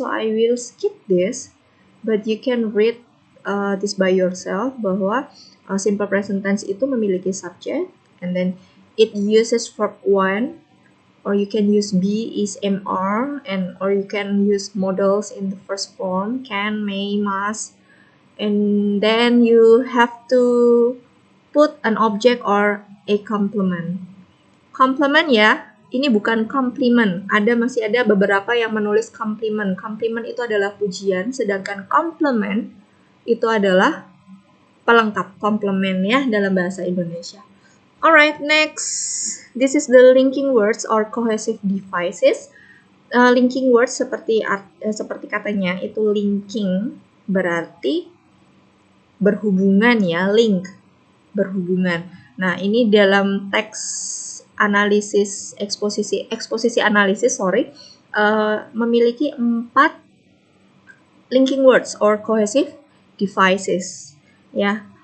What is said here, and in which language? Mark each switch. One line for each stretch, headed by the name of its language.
English: So I will skip this, but you can read this by yourself
Indonesian: bahwa simple present tense itu memiliki
English: subject, and then it uses verb one, or you can use be, is, am, are, and or you can use modals in the first form, can, may, must, and then you have to put an object or a complement.
Indonesian: Complement ya, ini bukan compliment. Masih ada beberapa yang menulis compliment. Compliment itu adalah pujian, sedangkan complement itu adalah pelengkap, komplement ya dalam bahasa Indonesia.
English: Alright, next. This is the linking words or cohesive devices.
Indonesian: Linking words seperti katanya itu linking, berarti berhubungan ya, link, berhubungan. Nah, ini dalam teks analisis eksposisi analisis memiliki 4 linking words
English: or cohesive devices
Indonesian: ya.